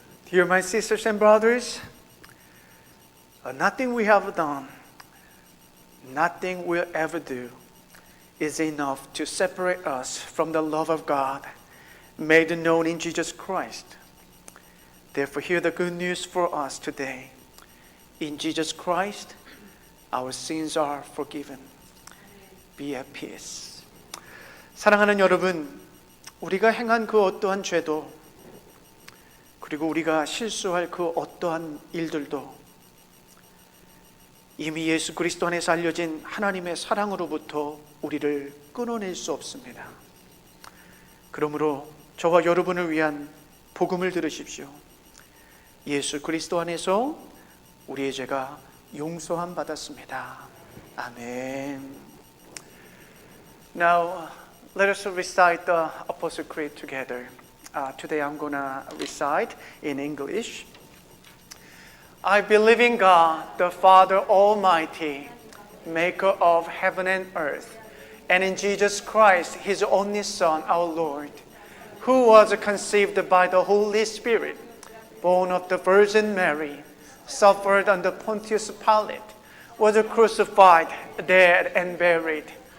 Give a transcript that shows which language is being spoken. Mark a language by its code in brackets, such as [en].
[en] Dear my sisters and brothers, nothing we have done, nothing we'll ever do is enough to separate us from the love of God made known in Jesus Christ. Therefore, hear the good news for us today. In Jesus Christ, our sins are forgiven. Be at peace. [ko] 사랑하는 여러분, 우리가 행한 그 어떠한 죄도 그리고 우리가 실수할 그 어떠한 일들도 이미 예수 그리스도 안에서 알려진 하나님의 사랑으로부터 우리를 끊어낼 수 없습니다. 그러므로 저와 여러분을 위한 복음을 들으십시오. 예수 그리스도 안에서 우리의 죄가 용서함 받았습니다. 아멘. [en] Now let us recite the Apostle Creed together. Today I'm going to recite in English. I believe in God, the Father Almighty, maker of heaven and earth, and in Jesus Christ, His only Son, our Lord, who was conceived by the Holy Spirit, born of the Virgin Mary, suffered under Pontius Pilate, was crucified, dead, and buried.